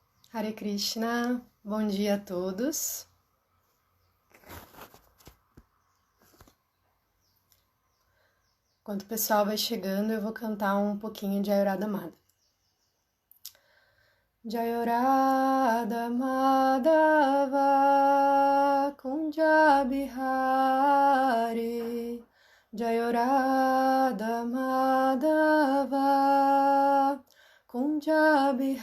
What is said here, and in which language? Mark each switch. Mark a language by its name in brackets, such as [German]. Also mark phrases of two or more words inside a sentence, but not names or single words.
[Sanskrit] Hare Krishna, [Portuguese] bom dia a todos. Enquanto o pessoal vai chegando, eu vou cantar um pouquinho de Jayarada Madhava. [Sanskrit] Jayarada Madhava Kunja Bihari, Jayarada Madhava Kunja